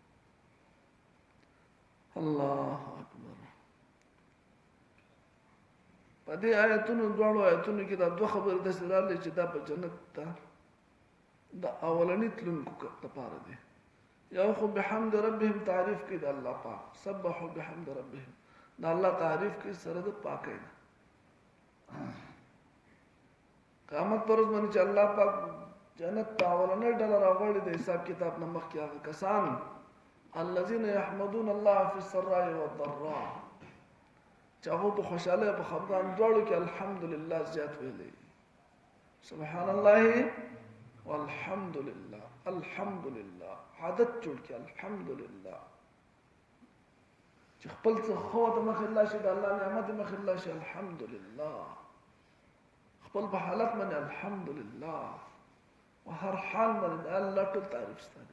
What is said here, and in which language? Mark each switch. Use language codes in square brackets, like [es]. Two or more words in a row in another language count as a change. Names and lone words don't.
[ar] الله اکبر. [ps] په دې آیتونو دواړو آیتونو کې دا دوه خبرې داسې راغلي چې دا په جنت ته د اولني تلونکو لپاره دي. یو خو [ar] بحمد ربهم [ps] تعریف کوي د الله پاک، [ar] سبحوا بحمد ربهم، [ps] د الله تعریف کوي سره د پاکۍ نه. قیامت پر ورځ باندې چې الله پاک جنت ته اولنۍ ډله راغلي د حساب کتاب نه مخکې هغه کسان [ar] الذين يحمدون الله في السراء والضراء، [ps] چې هغه په خوشحالۍ په خفګان دواړو کې الحمدلله زیات ویلي، [ar] سبحان الله والحمدلله، [ps] الحمدلله عادت جوړ کړي الحمدلله، چې خپل څه خو د مخ الله شي، د الله نعمت مخ الله شي الحمدلله، خپل په حالت باندې الحمدلله، وهر حال باندې الله ټول تعریف ستاسو.